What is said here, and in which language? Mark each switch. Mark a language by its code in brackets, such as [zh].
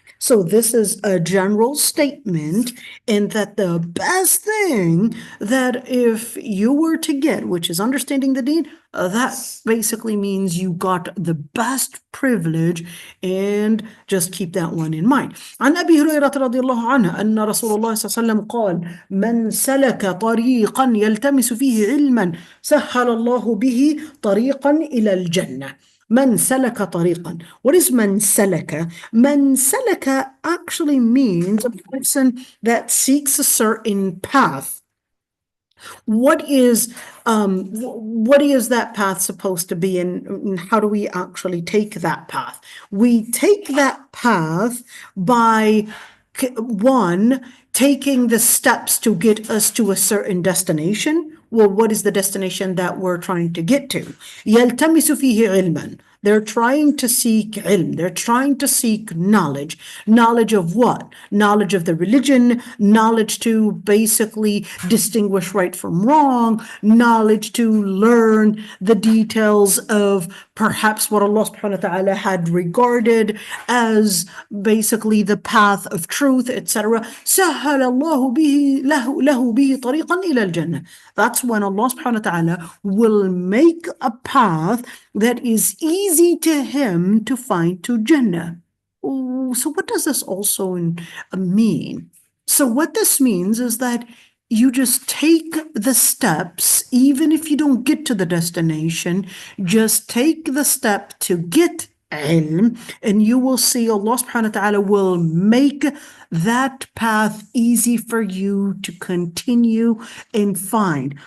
[en] So this is a general statement, and that the best thing that if you were to get, which is understanding the deen, that basically means you got the best privilege, and just keep that one in mind. [ar] عن أبي هريرة رضي الله عنه أن رسول الله صلى الله عليه وسلم قال من سلك طريقا يلتمس فيه علما سهل الله به طريقا إلى الجنة. من سلك طريقا. [en] What is [ar] من سلك? من سلك [en] actually means a person that seeks a certain path. What is that path supposed to be, and how do we actually take that path? We take that path by one, taking the steps to get us to a certain destination. Well, what is the destination that we're trying to get to? [ar] يلتمس فيه علما. [en] They're trying to seek ilm. They're trying to seek knowledge. Knowledge of what? Knowledge of the religion, knowledge to basically distinguish right from wrong, knowledge to learn the details of perhaps what Allah subhanahu wa ta'ala had regarded as basically the path of truth, etc. [ar] سهل الله به له به طريقا إلى الجنة. [en] That's when Allah subhanahu wa ta'ala will make a path that is easy to him to find to Jannah. Oh, so what does this also mean? So what this means is that you just take the steps, even if you don't get to the destination, just take the step to get ilm, and you will see Allah subhanahu wa ta'ala will make that path easy for you to continue and find.